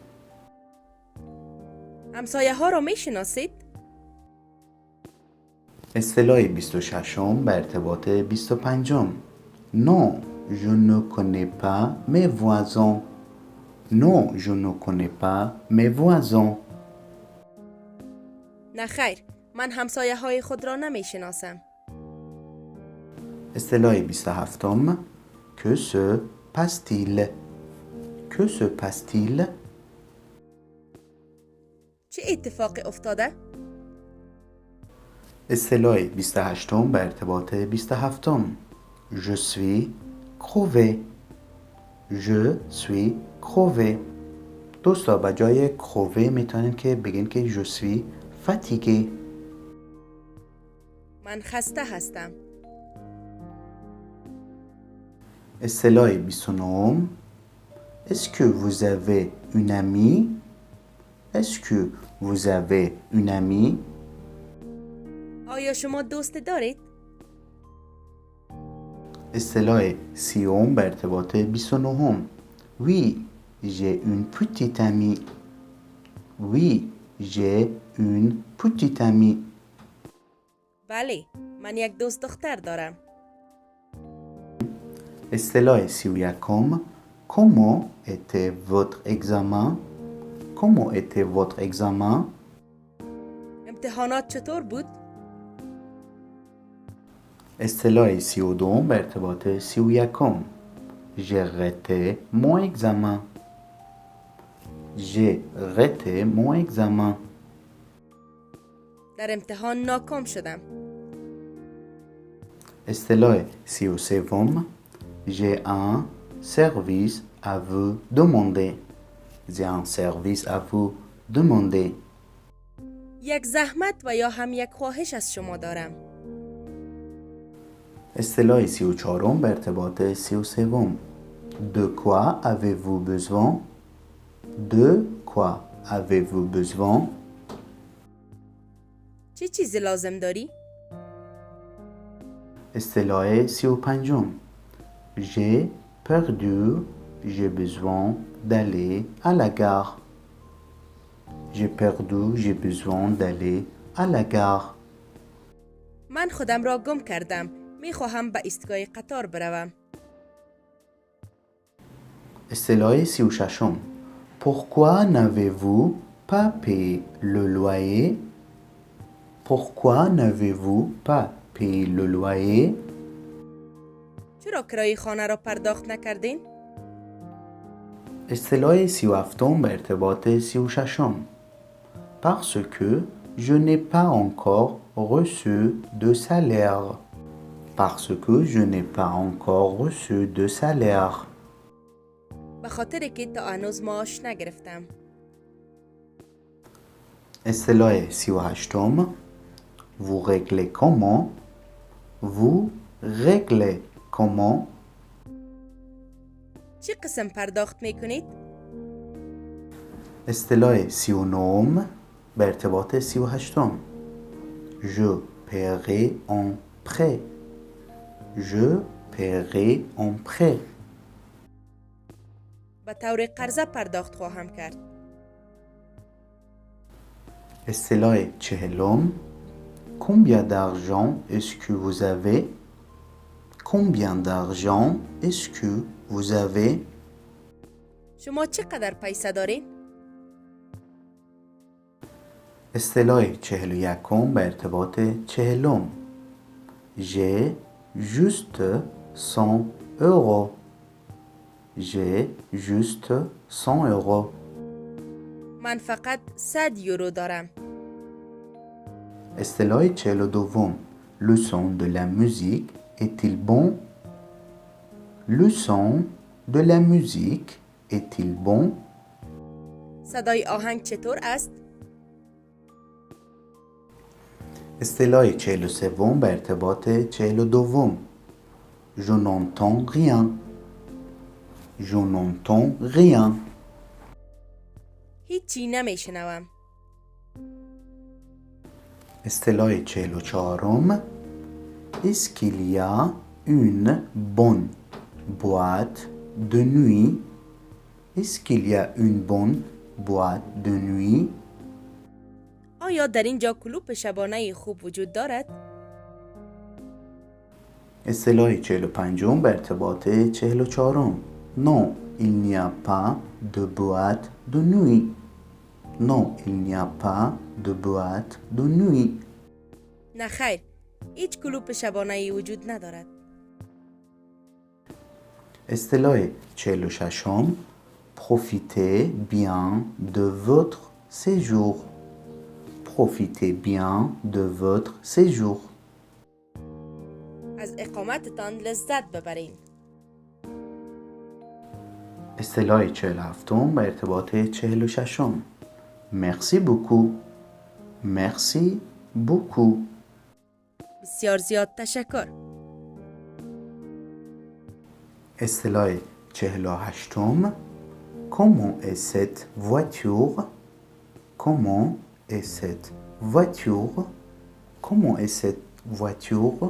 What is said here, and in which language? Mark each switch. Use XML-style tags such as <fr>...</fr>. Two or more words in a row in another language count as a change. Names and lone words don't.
<fa>همسایه ها را میشناسید؟ اصطلاح 26 به ارتباط 25</fa> <fr>Non, je ne connais pas mes voisins. Non, je ne connais pas mes voisins.</fr> <fa>نه خیر، من همسایه های خود را نمیشناسم.</fa> <fr>اصطلاح 27 Que se passe-t-il? Que se passe-t-il?</fr> <fa>چه اتفاقی افتاده؟ اصطلاح 28 به ارتباط 27</fa> <fr>Je suis crevé. Je suis crevé.</fr> <fa>دوستا با جای crevé میتونین که بگین که</fa> <fr>je suis fatigué.</fr> <fa>من خسته هستم.</fa> <fr>اصطلاح 29 Est-ce que vous avez une amie? Est-ce que vous avez une amie?</fr> <fa>آیا شما دوست دارید؟ اصطلاح 30 به ارتباط 29</fa> <fr>Oui, j'ai une petite amie. Oui, j'ai une petite amie.</fr> <fa>بله، من یک دوست دختر دارم.</fa> <fr>اصطلاح 31 Comment était votre examen? Comment était votre examen?</fr> <fa>امتحانات چطور بود؟ اصطلاح 32 به ارتباط 31</fa> <fr>J'ai raté mon examen. J'ai raté mon examen.</fr> <fa>در امتحان ناکام شدم.</fa> <fr>اصطلاح 33 J'ai un service à vous demander. J'ai un service à vous demander.</fr> <fa>یک زحمت و یا هم یک خواهش از شما دارم. اصطلاح 34 به ارتباط 33</fa> <fr>De quoi avez-vous besoin? De quoi avez-vous besoin?</fr> <fa>چه چیزی لازم داری؟</fa> <fr>اصطلاح 35 J'ai perdu, j'ai besoin d'aller à la gare. J'ai perdu, j'ai besoin d'aller à la gare.</fr> <fa>من خودم را گم کردم. می خواهم به ایستگاه قطار بروم.</fa> <fr>اصطلاح 36 Pourquoi n'avez-vous pas payé le loyer? Pourquoi n'avez-vous pas payé le loyer?</fr> <fa>چرا کرایه خانه را پرداخت نکردین؟ اصطلاح 37 به ارتباط 36.</fa> <fr>Parce que je n'ai pas encore reçu de salaire. Parce que je n'ai pas encore reçu de salaire.</fr> <fa>به خاطر که تا هنوز معاش نگرفتم. اصطلاح 38.</fa> <fr>Vous réglez comment? Vous réglez comment?</fr> <fa>چی قسم پرداخت می کنید؟ اصطلاح 39 به ارتباط 38.</fa> <fr>Je paierai en prêt. Je paierai en prêt.</fr> <fa>به طور قرضه پرداخت خواهم کرد. اصطلاح 40.</fa> <fr>Combien d'argent est-ce que vous avez? Combien d'argent est-ce que vous avez?</fr> <fa>شما چقدر پیسه دارین؟ اصطلاح 41 به ارتباط 40.</fa> <fr>J'ai juste 100 euros. J'ai juste 100 euros.</fr> <fa>من فقط 100 یورو دارم. اصطلاح 42.</fa> <fr>Le son de la musique est-il bon? Le son de la musique est-il bon?</fr> <fa>صدای آهنگ چطور است؟ اصطلاح 43 به ارتباط 42.</fa> <fr>Je n'entends rien. Je n'entends rien.</fr> <fa>هیچی نمی شنوم. اصطلاح 44.</fa> <fr>Est-ce qu'il y a une bonne boîte de nuit? Est-ce qu'il y a une bonne boîte de nuit?</fr> <fa>آیا در اینجا کلوپ شبانه خوب وجود دارد؟ اصطلاح 45 به ارتباط 44.</fa> <fr>Non, il n'y a pas de boîte de nuit. Non, il n'y a pas de boîte de nuit.</fr> <fa>نه خیر، هیچ کلوپ شبانه وجود ندارد. اصطلاح 46.</fa> <fr>Profitez bien de votre séjour. Profitez bien de votre séjour.</fr> <fa>از اقامتتان لذت ببرین. اصطلاح 47 به ارتباط 46.</fa> <fr>Merci beaucoup. Merci beaucoup.</fr> <fa>بسیار زیاد تشکر. اصطلاح 48.</fa> <fr>Comment est cette voiture? Comment est cette voiture? Comment est cette voiture?</fr>